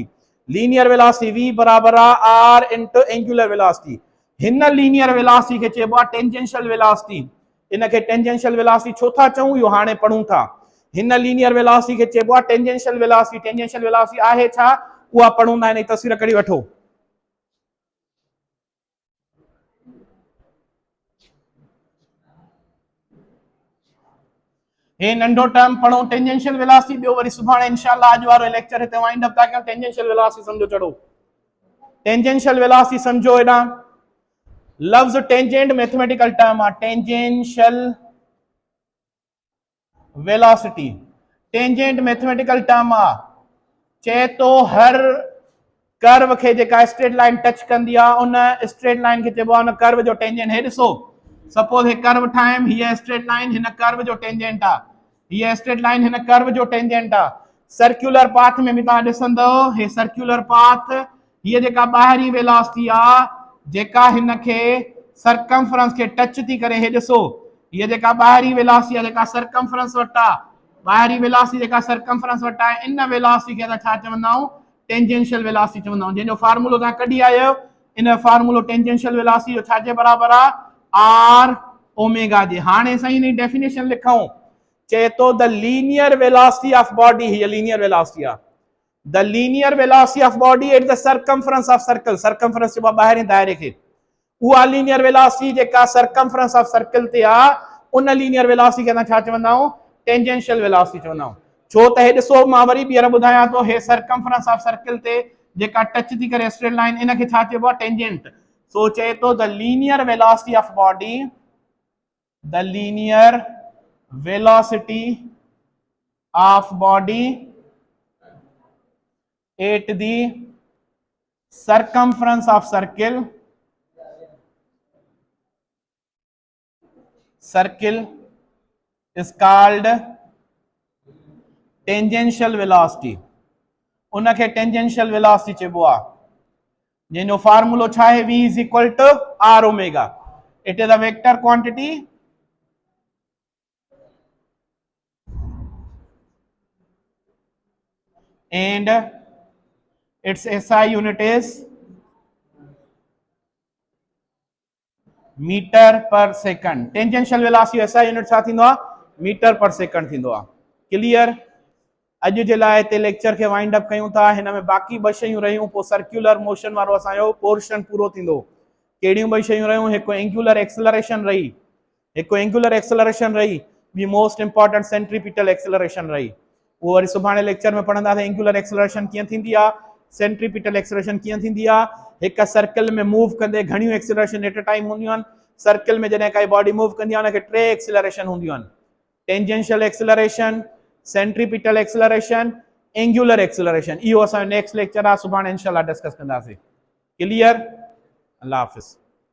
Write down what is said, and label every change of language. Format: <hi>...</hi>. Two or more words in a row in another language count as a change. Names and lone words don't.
<en>linear velocity</en> <sd>v बराबर आहे r</sd> <en>into angular velocity.</en> <sd>हिन</sd> <en>linear velocity</en> <sd>खे चइबो आहे</sd> <en>tangential velocity.</en> <sd>इनखे</sd> <en>tangential velocity</en> <sd>छो था चऊं इहो हाणे पढ़ूं था. हिन</sd> <en>linear velocity</en> <sd>खे चइबो आहे</sd> <en>tangential velocity. tangential velocity</en> <sd>आहे छा उहा पढ़ूं था. हिन जी तस्वीर कढी वठो. हे नंढो टर्म पढ़ो</sd> <en>tangential velocity.</en> <sd>ॿियो वरी सुभाणे इंशाअल्लाह अॼु वारो लेक्चर हिते</sd> <en>wind up</en> <sd>था कयूं.</sd> <en>tangential velocity</en> <sd>समझो चढ़ो.</sd> <en>tangential velocity</en> <sd>समझो. हेॾां लफ्ज़</sd> <en>tangent mathematical term</en> <sd>आहे.</sd> <en>tangential velocity tangent mathematical term</en> <sd>आहे. चए तो हर कर्व खे जेका</sd> <en>straight line</en> <sd>टच कंदी आहे उन</sd> <en>straight line</en> <sd>खे चइबो आहे उन कर्व जो टेंजेंट। हे ॾिसो सपोज हे कर्व ठाहियमि, हीअ</sd> <en>straight line</en> <sd>हिन कर्व जो टेंजेंट आहे, हीअ</sd> <en>straight line</en> <sd>हिन कर्व जो टेंजेंट आहे।</sd> <en>circular path</en> <sd>में बि तव्हां ॾिसंदव हे</sd> <en>circular path,</en> <sd>हीअ जेका ॿाहिरीं वेलोसिटी आहे जेका हिन खे सरकमफ्रेंस खे टच थी करे, हे ॾिसो हीअ जेका ॿाहिरीं वेलोसिटी आहे जेका सरकमफ्रेंस वटि आहे, ॿाहिरीं वेलोसिटी जेका सरकमफ्रेंस वटि आहे, इन वेलोसिटी खे असां छा चवंदा आहियूं?</sd> <en>tangential velocity</en> <sd>चवंदा आहियूं। जंहिंजो फार्मूलो तव्हां कढी आयो, इन फार्मूलो</sd> <en>tangential velocity</en> <sd>जो छाजे बराबर आहे?</sd> <en>r omega</en> <sd>जे। हाणे साईं इन डेफिनेशन लिखूं, चए तो</sd> <en>the linear velocity of body,</en> <sd>हीअ</sd> <en>linear velocity</en> <sd>आहे,</sd> <en>the linear velocity of body at the circumference of circle,</en> <sd>सरकमफ्रेंस चइबो आहे ॿाहिरीं दायरे खे, उहा</sd> <en>linear velocity</en> <sd>जेका</sd> <en>circumference of circle</en> <sd>ते आहे उन</sd> <en>linear velocity</en> <sd>खे असां छा चवंदा आहियूं?</sd> <en>tangential velocity</en> <sd>चवंदा आहियूं। छो त हे ॾिसो मां वरी ॿीहर ॿुधायां थो, हे</sd> <en>circumference of circle</en> <sd>ते जेका टच थी करे</sd> <en>straight line,</en> <sd>इन खे छा चइबो आहे?</sd> <en>टेंजेंट।</en> <sd>सो चए तो</sd> <en>the linear velocity of body, the linear velocity of body at the circumference of circle is called tangential velocity।</en> <sd>उनखे</sd> <en>tangential velocity</en> <sd>चइबो आहे, जंहिंजो फार्मूलो छा आहे?</sd> <en>v is equal to r omega। It is a vector quantity and its SI unit is meter per second. tangential velocity SI unit</en> <sd>छा थींदो आहे?</sd> <en>meter per second</en> <sd>थींदो आहे। क्लियर? अॼु जे लाइ हिते लेक्चर खे</sd> <en>wind up</en> <sd>कयूं था। हिन में बाक़ी ॿ शयूं रहियूं, पोइ</sd> <en>circular motion</en> <sd>वारो असांजो पोर्शन पूरो थींदो। कहिड़ियूं ॿ शयूं रहियूं? हिकु</sd> <en>angular acceleration</en> <sd>रही, हिकु</sd> <en>angular acceleration</en> <sd>रही, ॿी</sd> <en>most important centripetal acceleration</en> <sd>रही। उहो वरी सुभाणे लेक्चर में पढ़ंदासीं।</sd> <en>angular acceleration</en> <sd>कीअं थींदी आहे,</sd> <en>centripetal acceleration</en> <sd>कीअं थींदी आहे। हिकु सर्कल में मूव कंदे घणियूं</sd> <en>acceleration at a time</en> <sd>हूंदियूं आहिनि। सर्कल में जॾहिं काई</sd> <en>body move</en> <sd>कंदी आहे उनखे 3 एक्सेलरेशन हूंदियूं आहिनि,</sd> <en>tangential acceleration, centripetal acceleration, angular acceleration.</en> <sd>इहो असांजो</sd> <en>next lecture</en> <sd>आहे, सुभाणे इंशाल्लाह डिस्कस कंदासीं। क्लियर?</sd> <ur>اللہ حافظ.</ur>